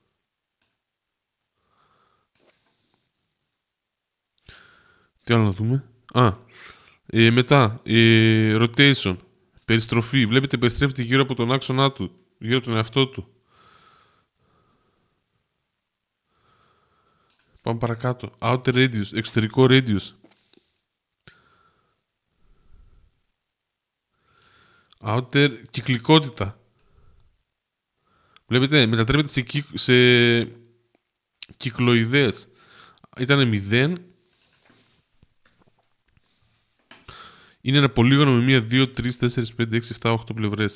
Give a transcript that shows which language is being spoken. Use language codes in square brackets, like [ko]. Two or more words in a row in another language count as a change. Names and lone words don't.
[el] Τι άλλο να δούμε? Μετά rotation, περιστροφή. Βλέπετε περιστρέφεται γύρω από τον άξονά του, γύρω από τον εαυτό του. Πάμε παρακάτω. [en] Outer radius, εξωτερικό radius. Outer κυκλικότητα. [el] Βλέπετε, μετατρέπεται σε κυκλοειδές. Ήταν 0. Είναι ένα πολύγωνο με 1, 2, 3, 4, 5, 6, 7, 8 πλευρές.